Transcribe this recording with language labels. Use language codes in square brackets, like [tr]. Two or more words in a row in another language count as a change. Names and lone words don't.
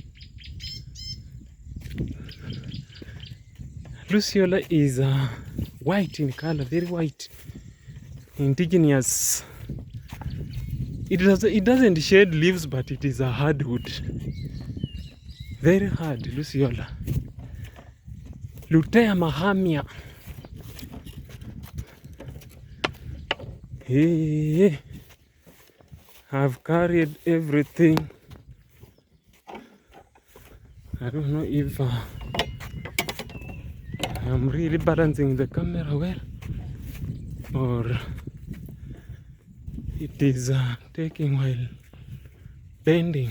[en] Luciola is white in color, very white. Indigenous. It doesn't shed leaves, but it is a hardwood. Very hard, luciola. Lutea mahamia. Hey, I've carried everything. I don't know if I'm really balancing the camera well, or it is taking while bending.